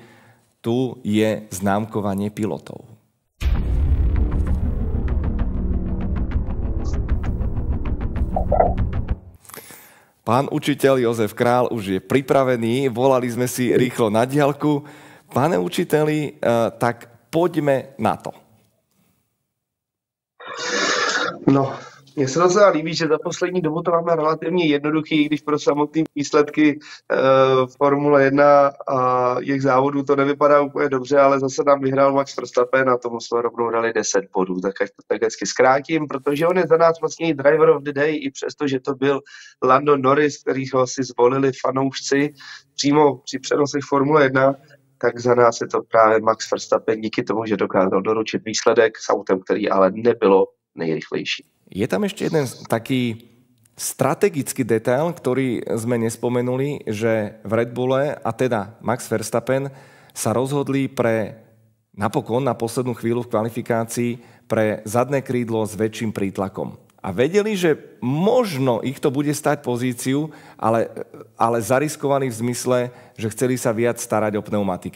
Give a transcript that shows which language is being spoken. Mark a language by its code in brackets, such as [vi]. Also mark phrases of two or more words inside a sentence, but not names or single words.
[sk] Tu je známkovanie pilotov. Pán učiteľ Jozef Král už je pripravený, volali sme si rýchlo na diaľku. Pane učiteli, tak poďme na to. [cs] No, mně se docela líbí, že za poslední dobu to máme relativně jednoduchý, když pro samotné výsledky Formule 1 a jejich závodů to nevypadá úplně dobře, ale zase nám vyhrál Max Verstappen a tomu jsme rovnou dali 10 bodů. Tak až to tak hezky zkrátím, protože on je za nás vlastně [en] driver of the day, [cs] i přesto, že to byl Lando Norris, kterýho si zvolili fanoušci přímo při přenosech Formule 1, tak za nás je to právě Max Verstappen díky tomu, že dokázal doručit výsledek s autem, který ale nebylo nejrychlejší. [sk] Je tam ešte jeden taký strategický detail, ktorý sme nespomenuli, že v Red Bulle, a teda Max Verstappen, sa rozhodli napokon na poslednú chvíľu v kvalifikácii pre zadné krídlo s väčším prítlakom. A vedeli, že možno ich to bude stať pozíciu, ale zariskovali v zmysle, že chceli sa viac starať o pneumatiky.